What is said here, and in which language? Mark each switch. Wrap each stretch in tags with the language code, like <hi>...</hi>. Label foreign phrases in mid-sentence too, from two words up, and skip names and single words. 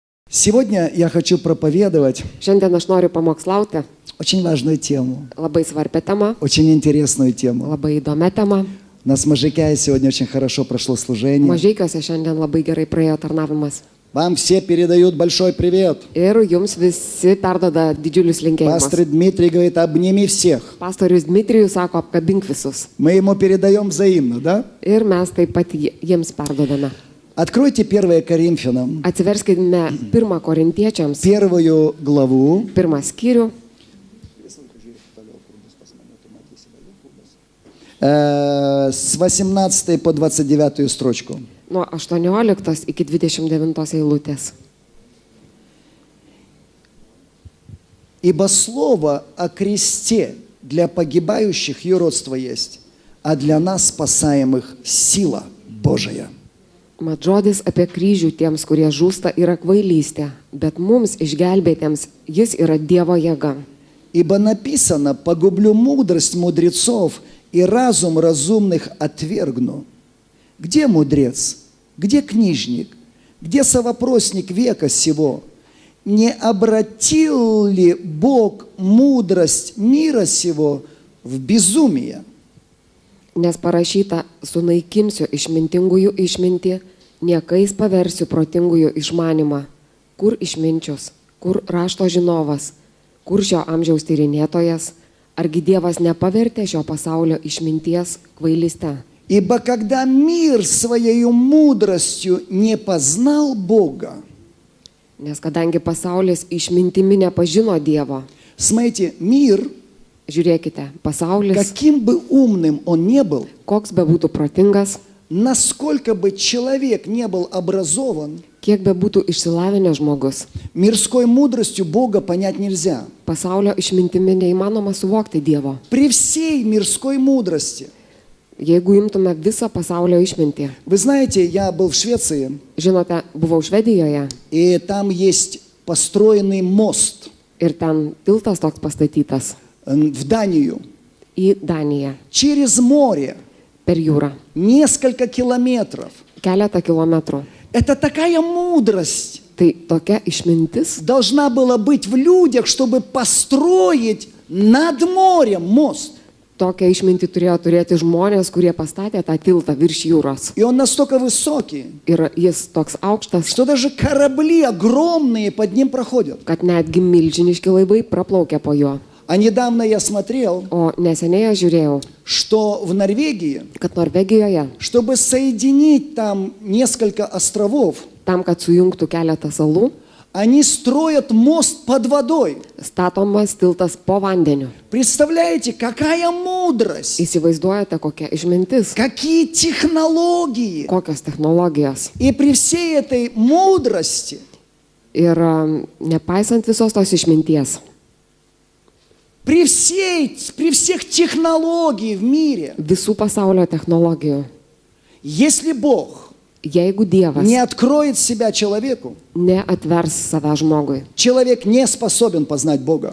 <ru>Сегодня я хочу проповедовать</ru> <lt>Šiandien aš noriu pamokslauti</lt> <ru>очень важную тему,</ru> <lt>labai svarbią temą,</lt> <ru>очень интересную тему.</ru> <lt>labai įdomią temą.</lt> <ru>У нас в Можайкае сегодня очень хорошо прошло служение.</ru> <lt>Mažeikiuose šiandien labai gerai praėjo tarnavimas.</lt> <ru>Вам все передают большой привет.</ru> <lt>Ir jums visi perdoda didžiulius</lt> <ru>Пастор</ru> <lt>linkėjimus.</lt> <ru>Дмитрий говорит, обними всех.</ru> <lt>Pastorius Dmitrijus sako, apkabink visus.</lt> <ru>Мы ему передаем взаимно, да?</ru> <lt>Ir mes taip pat jiems perdodame.</lt> <ru>Откройте 1 Коринфянам,</ru> <lt>Atsiverskime 1 Korintiečiams,</lt> <ru>первую главу.</ru> <lt>1 skyrių,</lt> <ru>С 18 по 29 строчку.</ru> <lt>nuo 18 iki 29 eilutės.</lt> <ru>Ибо слово о кресте для погибающих юродство есть, а для нас спасаемых сила Божия.</ru> <lt>Mat žodis apie kryžių tiems, kurie žūsta, yra kvailystė, bet mums išgelbėtiems jis yra Dievo jėga.</lt> <ru>Ибо написано, погублю мудрость мудрецов и разум разумных отвергну. Где мудрец? Где книжник? Где совопросник века сего? Не обратил ли Бог мудрость мира сего в безумие?</ru> <lt>Nes parašyta, sunaikinsiu išmintingųjų išmintį, niekais paversiu protingųjų išmanimą. Kur išminčius, kur rašto žinovas, kur šio amžiaus tyrinėtojas, argi Dievas nepavertė šio pasaulio išminties kvailyste.</lt> <ru>Ибо когда мир своей мудростью не познал Бога,</ru> <lt>Nes kadangi pasaulis išmintimi nepažino Dievo,</lt> <ru>смотрите, мир,</ru> <lt>žiūrėkite, pasaulis,</lt> <ru>каким бы умным он не был,</ru> <lt>koks bebūtų protingas,</lt> <ru>насколько бы человек не был образован,</ru> <lt>kiek bebūtų išsilavinęs žmogus,</lt> <ru>мирской мудростью Бога понять нельзя.</ru> <lt>pasaulio išmintimi neįmanoma suvokti Dievo.</lt> <ru>При всей мирской мудрости.</ru> <lt>Jeigu imtume visą pasaulio išmintį.</lt> <ru>Вы знаете, я был в Швеции,</ru> <lt>Žinote, buvau Švedijoje</lt> <ru>и там есть построенный мост</ru> <lt>ir ten tiltas toks pastatytas</lt> <ru>в Данию</ru> <lt>į Daniją</lt> <ru>через море,</ru> <lt>per jūrą.</lt> <ru>несколько километров.</ru> <lt>Keletą kilometrų.</lt> <ru>Это такая мудрость</ru> <lt>Tai tokia išmintis</lt> <ru>должна была быть в людях, чтобы построить над морем мост.</ru> <lt>Tokią išmintį turėjo turėti žmonės, kurie pastatė tą tiltą virš jūros.</lt> <ru>И он настолько высокий,</ru> <lt>Ir jis toks aukštas,</lt> <ru>что даже корабли огромные под ним проходят.</ru> <lt>kad netgi milžiniški laivai praplaukė po juo.</lt> <ru>А недавно я смотрел,</ru> <lt>O neseniai aš žiūrėjau,</lt> <ru>что в Норвегии,</ru> <lt>kad Norvegijoje,</lt> <ru>чтобы соединить там несколько островов,</ru> <lt>tam, kad sujungtų keletą salų,</lt> <ru>они строят мост под водой.</ru> <lt>statomas tiltas po vandeniu.</lt> <ru>Представляете, какая мудрость,</ru> <lt>Įsivaizduojate, kokia išmintis,</lt> <ru>какие технологии.</ru> <lt>kokios technologijos.</lt> <ru>И при всей этой мудрости</ru> <lt>Ir nepaisant visos tos išminties,</lt> <ru>при всех технологиях в мире,</ru> <lt>visų pasaulio technologijų,</lt> <ru>если Бог</ru> <lt>jeigu Dievas</lt> <ru>не откроет себя человеку,</ru> <lt>neatvers save žmogui,</lt> <ru>человек не способен познать Бога.</ru>